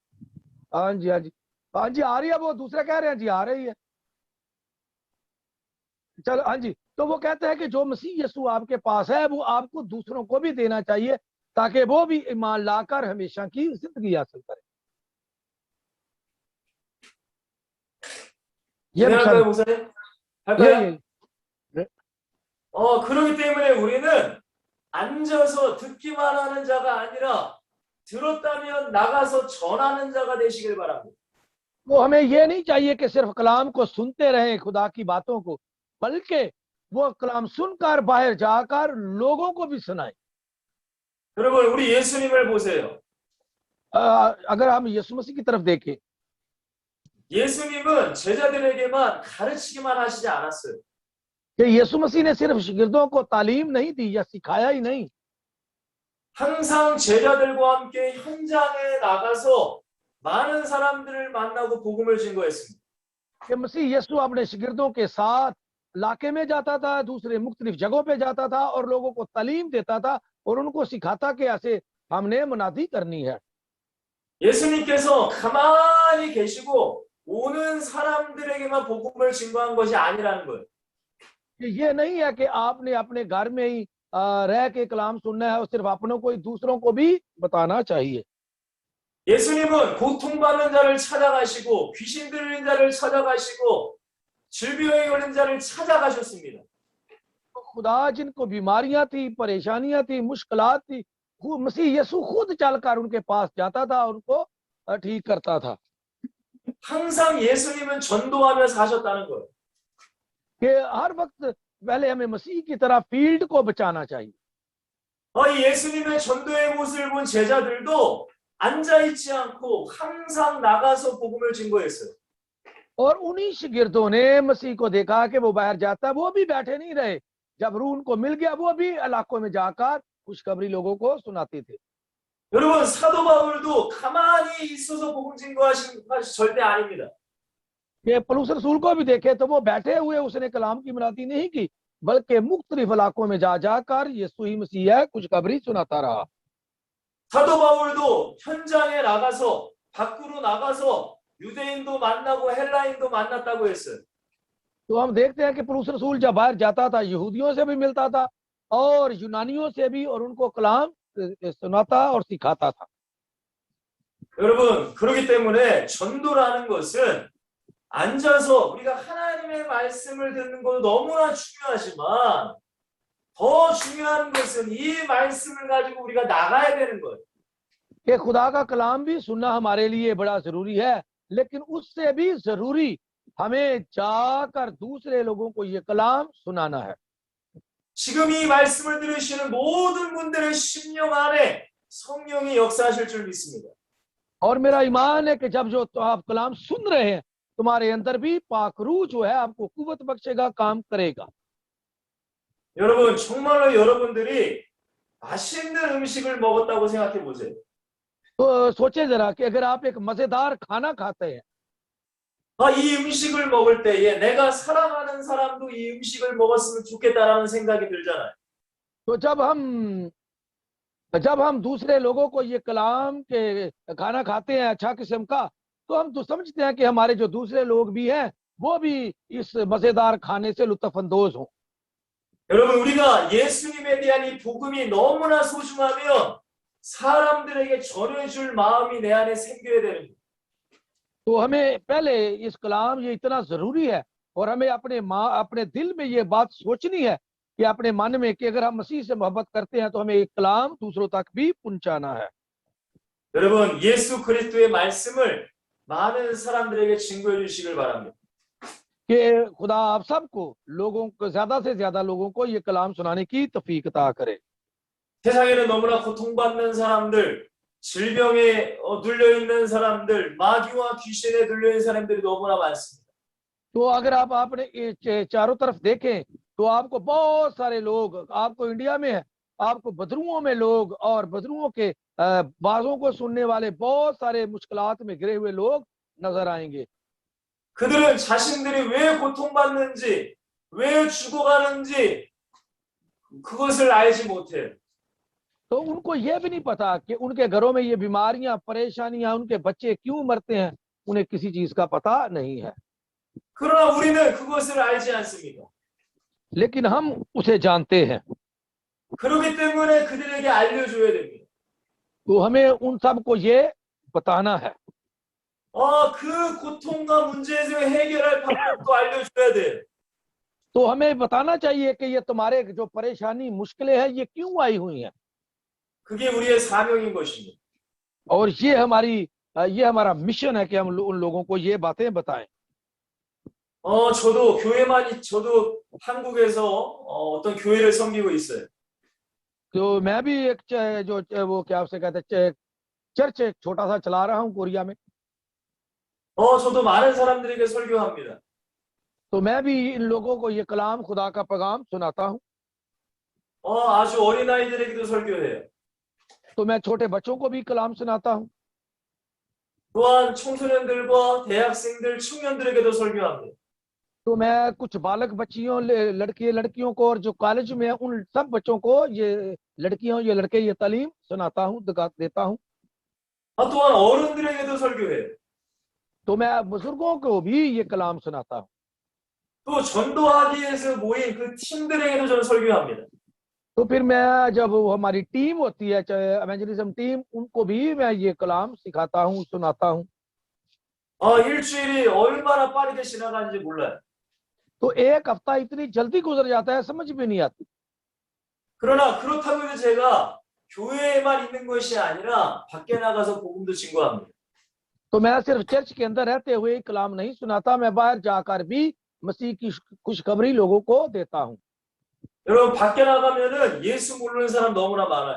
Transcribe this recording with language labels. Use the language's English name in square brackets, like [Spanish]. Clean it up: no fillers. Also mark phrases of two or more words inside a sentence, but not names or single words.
[Urdu] ہاں جی ہاں جی ہاں جی آ رہی ہے۔ وہ دوسرے کہہ رہے ہیں جی آ رہی ہے. چلو ہاں جی، تو وہ کہتے ہیں کہ جو مسیح یسوع آپ کے پاس ہے وہ آپ کو دوسروں کو بھی دینا چاہیے تاکہ وہ بھی ایمان لا کر ہمیشہ کی زندگی حاصل کرے. ये [Korean] 진행할까요, [Urdu] नुकसान [Korean] 목사님? [Urdu] ये [Korean] 할까요? [Urdu] ये [Korean] 그렇기 때문에 우리는 앉아서 듣기만 하는 자가 아니라 들었다면 나가서 전하는 자가 되시길 바랍니다. [Urdu] وہ ہمیں یہ نہیں چاہیے کہ صرف کلام کو سنتے رہیں خدا کی باتوں کو، بلکہ وہ کلام سن کر باہر جا کر لوگوں کو بھی سنائے. [Korean] 여러분, 우리 예수님을 보세요. [Urdu] اگر ہم یسوع مسیح کی طرف دیکھیں, [Korean] 예수님은 제자들에게만 가르치기만 하시지 않았어요. [Urdu] کہ یسوع مسیح نے صرف شاگردوں کو تعلیم نہیں دی یا سکھایا ہی نہیں, [Korean] 항상 제자들과 함께 현장에 나가서 많은 사람들을 만나고 복음을 증거했습니다. [Urdu] کہ مسیح یسوع اپنے شاگردوں کے ساتھ علاقے میں جاتا تھا، دوسرے مختلف جگہوں پہ جاتا تھا اور لوگوں کو تعلیم دیتا تھا اور ان کو سکھاتا کہ ایسے ہم نے منادی کرنی ہے. [Korean] 예수님께서 가만히 계시고 오는 사람들에게만 복음을 증거한 것이 아니라는 거예요. [Urdu] کہ یہ نہیں ہے کہ آپ نے اپنے گھر میں ہی رہ کے کلام سننا ہے اور صرف اپنوں کو ہی، دوسروں کو بھی بتانا چاہیے. [Korean] 예수님은 고통받는 자를 찾아가시고 귀신 들린 자를 찾아가시고 질병에 걸린 자를 찾아가셨습니다. [Urdu] تو خدا جن کو بیماریاں تھی، پریشانیاں تھی، مشکلات تھی، مسیح یسوع خود چل کر ان کے پاس جاتا تھا اور ان کو ٹھیک کرتا تھا. [Korean] 항상 예수님은 전도하며 사셨다는 거예요. [Urdu] کہ ہر وقت پہلے ہمیں مسیح کی طرح فیلڈ کو بچانا چاہیے. [Korean] 이 예수님의 전도의 모습을 본 제자들도 앉아있지 않고 항상 나가서 복음을 증거했어요. [Urdu] اور انہیں شاگردوں نے مسیح کو دیکھا کہ وہ باہر جاتا، وہ بھی بیٹھے نہیں رہے. جب روح ان کو مل گیا وہ بھی علاقوں میں جا کر خوشخبری لوگوں کو سناتے تھے. [Korean] 여러분, 사도 바울도 가만히 있어서 복음 증거하신 것이 절대 아닙니다. [Urdu] کہ پولس رسول کو بھی دیکھے تو وہ بیٹھے ہوئے اس نے کلام کی منادی نہیں کی، بلکہ مختلف علاقوں میں جا جا کر یسوع ہی مسیح ہے خوشخبری سناتا رہا. [Korean] 사도 바울도 현장에 나가서 밖으로 나가서 유대인도 만나고 헬라인도 만났다고 했어요. [Urdu] تو ہم دیکھتے ہیں کہ پولس رسول جب باہر جاتا تھا یہودیوں سے بھی ملتا تھا اور یونانیوں سے بھی، اور ان کو کلام سناتا اور سکھاتا تھا. [Korean] 여러분, 그렇기 때문에 전도라는 것은 앉아서 우리가 하나님의 말씀을 듣는 것도 너무나 중요하지만 더 중요한 것은 이 말씀을 가지고 우리가 나가야 되는 거예요. [Urdu] کہ خدا کا کلام بھی سننا ہمارے لیے بڑا ضروری ہے، لیکن اس سے بھی ضروری ہمیں جا کر دوسرے لوگوں کو یہ کلام سنانا ہے. [Korean] 지금 이 말씀을 들으시는 모든 분들의 심령 안에 성령이 역사하실 줄 믿습니다. [Urdu] اور میرا ایمان ہے کہ جب جو تو آپ کلام سن رہے ہیں تمہارے اندر بھی پاک روح جو ہے آپ کو قوت بخشے گا، کام کرے گا. [Korean] 여러분, 정말로 여러분들이 맛있는 음식을 먹었다고 생각해 보세요. [Urdu] تو سوچے ذرا کہ اگر آپ ایک مزیدار کھانا کھاتے ہیں, [Korean] 이 음식을 먹을 때에 내가 사랑하는 사람도 이 음식을 먹었으면 좋겠다라는 생각이 들잖아요. [Urdu] تو جب ہم دوسرے لوگوں کو یہ کلام کے کھانا کھاتے ہیں اچھا قسم کا، تو ہم تو سمجھتے ہیں کہ ہمارے جو دوسرے لوگ بھی ہیں وہ بھی اس مزیدار کھانے سے لطف اندوز ہوں. [Korean] 여러분, 우리가 예수님에 대한 이 복음이 너무나 소중하면 사람들에게 전해줄 마음이 내 안에 생겨야 되는 거예요. [Urdu] تو ہمیں پہلے اس کلام یہ اتنا ضروری ہے اور ہمیں اپنے دل میں یہ بات سوچنی ہے کہ اپنے من میں کہ اگر ہم مسیح سے محبت کرتے ہیں تو ہمیں ایک کلام دوسروں تک بھی پہنچانا ہے. [Korean] 여러분, 예수 그리스도의 말씀을 많은 사람들에게 증거해 주시길 바랍니다. [Urdu] کہ خدا آپ سب کو، لوگوں کو، زیادہ سے زیادہ لوگوں کو یہ کلام سنانے کی توفیق عطا کرے. [Korean] 세상에는 너무나 고통받는 사람들, 질병에 눌려있는 사람들, 마귀와 귀신에 눌려있는 사람들이 너무나 많습니다. [Urdu] تو اگر آپ آپ نے یہ چاروں طرف دیکھیں تو آپ کو بہت سارے لوگ، آپ کو انڈیا میں ہے، آپ کو بدروؤں میں لوگ اور بدروؤں کے باجوں کو سننے والے بہت سارے مشکلات میں گھرے ہوئے لوگ نظر آئیں گے. [Korean] 그들은 자신들이 왜 고통받는지, 왜 죽어가는지 그것을 알지 못해요. [Urdu] تو ان کو یہ بھی نہیں پتا کہ ان کے گھروں میں یہ بیماریاں، پریشانیاں، ان کے بچے کیوں مرتے ہیں، انہیں کسی چیز کا پتا نہیں ہے. [Korean] 그러나 우리는 그것을 알지 않습니다. [Urdu] لیکن ہم اسے جانتے ہیں, [Korean] 그렇기 때문에 그들에게 알려줘야 됩니다. [Urdu] تو ہمیں ان سب کو یہ بتانا ہے. [Korean] 그 고통과 문제에서 해결할 방법도 알려줘야 돼요. [Urdu] تو ہمیں بتانا چاہیے کہ یہ تمہارے جو پریشانی، مشکلیں ہیں، یہ کیوں آئی ہوئی ہیں, [Korean] 그게 우리의 사명인 것입니다. [Urdu] اور یہ ہمارا مشن ہے کہ ہم ان لوگوں کو یہ باتیں بتائیں. [Korean] 저도 한국에서 어떤 교회를 섬기고 있어요. [Urdu] تو میں بھی ایک وہ کیا اسے کہتے ہیں، چرچ ایک چھوٹا سا چلا رہا ہوں کوریا میں. [Korean] 저도 많은 사람들에게 설교합니다. [Urdu] تو میں بھی ان لوگوں کو یہ کلام، خدا کا پیغام سناتا ہوں. [Korean] 아주 어린 아이들에게도 설교해요. [Urdu] تو میں چھوٹے بچوں کو بھی کلام سناتا ہوں. [Korean] 또한 청소년들과 대학생들, 청년들에게도 설교합니다. [Urdu] تو میں کچھ بالک بچیوں، لڑکیوں کو اور جو کالج میں ہے، ان سب بچوں کو، یہ لڑکیوں، یہ لڑکے، یہ تعلیم سناتا ہوں، دیتا ہوں. [Korean] 또한 어른들에게도 설교해요. [Urdu] تو میں بزرگوں کو بھی یہ کلام سناتا ہوں. [Korean] 또 전도하기 위해서 모인 그 팀들에게도 저는 설교합니다. [Urdu] تو پھر میں، جب وہ ہماری ٹیم ہوتی ہے، چاہے [English] evangelism team, [Urdu] ان کو بھی میں یہ کلام سکھاتا ہوں، سناتا ہوں. [Korean] 일주일이 얼마나 빠르게 지나가는지 몰라요. [Urdu] تو ایک ہفتہ اتنی جلدی گزر جاتا ہے، سمجھ بھی نہیں آتی. [Korean] 그러나 그렇다고 해도 제가 교회에만 있는 것이 아니라 밖에 나가서 복음도 증거합니다. [Urdu] تو میں صرف چرچ کے اندر رہتے ہوئے کلام نہیں سناتا، میں باہر جا کر بھی مسیح کی خوشخبری لوگوں کو دیتا ہوں. [Korean] 여러분 밖에 나가면은 예수 모르는 사람 너무나 많아요.